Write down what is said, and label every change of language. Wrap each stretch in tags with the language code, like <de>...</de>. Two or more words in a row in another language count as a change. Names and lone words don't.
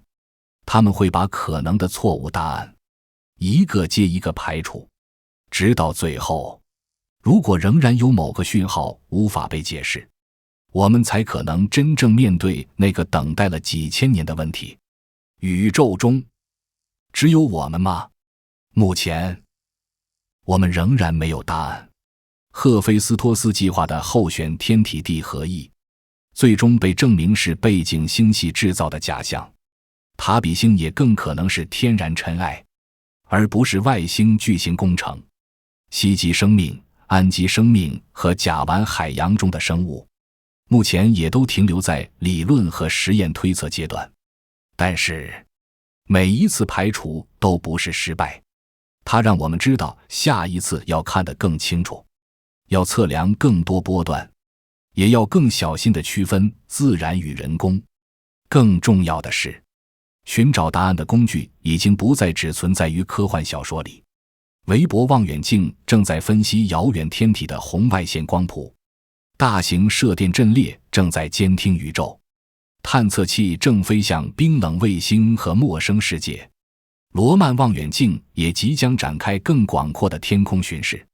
<zh>他們會把可能的錯誤答案一個接一個排除，直到最後，如果仍然有某個訊號無法被解釋，我們才可能真正面對那個等待了幾千年的問題：宇宙中只有我們嗎？目前，我們仍然沒有答案。赫菲斯托斯計劃的候選天體地合一，最終被證明是背景星系制造的假象。塔比星也更可能是天然塵埃，而不是外星巨型工程。吸积生命、氨基生命和甲烷海洋中的生物，目前也都停留在理論和實驗推測階段。但是，每一次排除都不是失敗，它讓我们知道下一次要看得更清楚，要測量更多波段，也要更小心地區分自然與人工。更重要的是，尋找答案的工具已經不再只存在於科幻小說裡。韋伯望遠鏡正在分析遙遠天體的紅外線光譜，大型射電陣列正在監聽宇宙，探測器正飛向冰冷衛星和陌生世界。羅曼望遠鏡也即將展開更廣闊的天空巡視。</zh>